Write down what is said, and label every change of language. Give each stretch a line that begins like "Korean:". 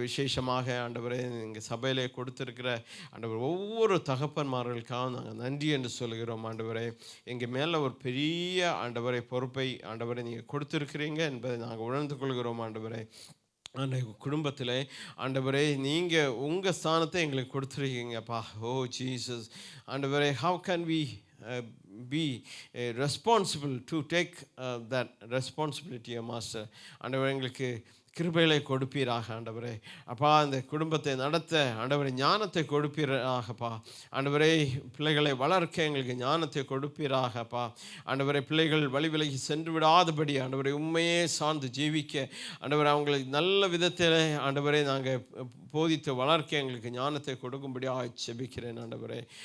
Tamil: விசேஷமாக ஆண்டவரே எங்கள் சபையிலே கொடுத்துருக்கிற ஆண்டவர் ஒவ்வொரு தகப்பன்மார்களுக்காக நாங்கள் நன்றி என்று சொல்கிறோம் ஆண்டவரே. எங்கள் மேலே ஒரு பெரிய ஆண்டவரை பொறுப்பை ஆண்டவரை நீங்கள் கொடுத்துருக்கிறீங்க என்பதை நாங்கள் உணர்ந்து கொள்கிறோம் ஆண்டவரே. அந்த குடும்பத்தில் ஆண்டவரே நீங்கள் உங்கள் ஸ்தானத்தை எங்களுக்கு கொடுத்துருக்கீங்கப்பா. ஓ ஜீசஸ் ஆண்டவரே,
English: How can we be responsible to take that responsibility, master.
Tamil: ஆண்டவரே எங்களுக்கு கிருபைகளை கொடுப்பீராக ஆண்டவரே. அப்பா அந்த குடும்பத்தை நடத்த ஆண்டவரே ஞானத்தை கொடுப்பீராகப்பா ஆண்டவரே. பிள்ளைகளை வளர்க்க எங்களுக்கு ஞானத்தை கொடுப்பீராகப்பா ஆண்டவரே. பிள்ளைகள் வழி விலகி சென்று விடாதபடி ஆண்டவரை உண்மையே சார்ந்து ஜீவிக்க ஆண்டவரை அவங்களுக்கு நல்ல விதத்தில் ஆண்டவரை நாங்கள் போதித்து வளர்க்க எங்களுக்கு ஞானத்தை கொடுக்கும்படியாக செபிக்கிறேன் ஆண்டவரே.